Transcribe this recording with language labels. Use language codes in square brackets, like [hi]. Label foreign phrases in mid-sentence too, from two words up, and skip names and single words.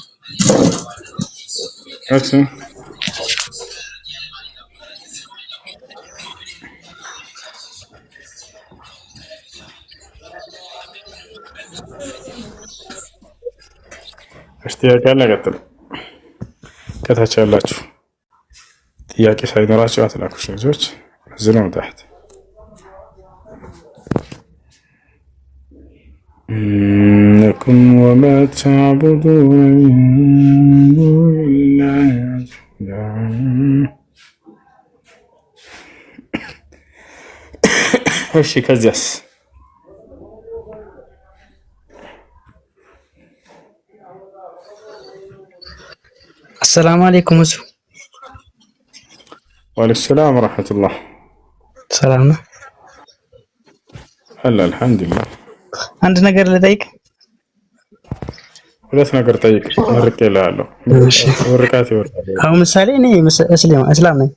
[am] እሺ ጥያቄ አለ? ቀጥሉ። ከታች ያላችሁ ጥያቄ ሳይኖራችሁ አትላኩሽ ልጆች። እዚህ ነው ታህት [ar] إنكم وما تعبدون من دون الله [am] እሺ ከዚያስ [ar] السلام عليكم እሱ وعليكم السلام ورحمة الله። [am] ሰላም ነው አለ አልሐምዱሊላህ። አንድ ነገር ልጠይቅ። ሁለት ነገር ጠይቅ። መርቄ እልሃለሁ። እሺ ወርቃት ይወርዳል። አሁን ምሳሌ እኔ እስላም ነኝ።